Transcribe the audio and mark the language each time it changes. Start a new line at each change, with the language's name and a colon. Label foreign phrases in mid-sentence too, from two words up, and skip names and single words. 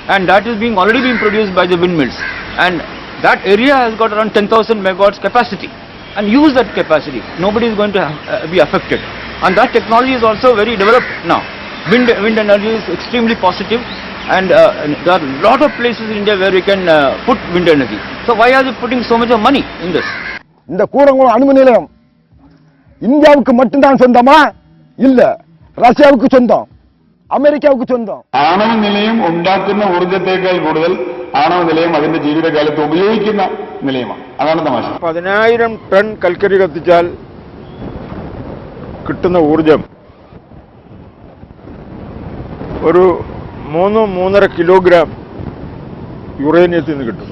English: And that is already being produced by the windmills. And that area has got around 10,000 megawatts capacity. And use that capacity. Nobody is going to be affected. And that technology is also very developed now. Wind energy is extremely positive. And there are a lot of places in India where we can put wind energy. So why are they putting so much of money in this?
Tamil: இந்த கூடங்குளம் அணு மின் நிலையம் இந்தியாவுக்கு மட்டும்தான் சொந்தமா இல்ல ரஷ்யாவுக்கு சொந்தம்
Malayalam: അമേരിക്കക്ക് സ്വന്തം ആണവ നിലയം ഉണ്ടാക്കുന്ന ഊർജ്ജത്തേക്കാൾ കൂടുതൽ ആണവ നിലയം അതിന്റെ ജീവിതകാലത്ത് ഉപയോഗിക്കുന്ന നിലയമാണ്. അതാണ് തമാശ. 10,000 ടൺ കൽക്കരി കത്തിച്ചാൽ കിട്ടുന്ന ഊർജ്ജം ഒരു 3-3.5 കിലോഗ്രാം യുറേനിയത്തിൽ നിന്ന് കിട്ടും.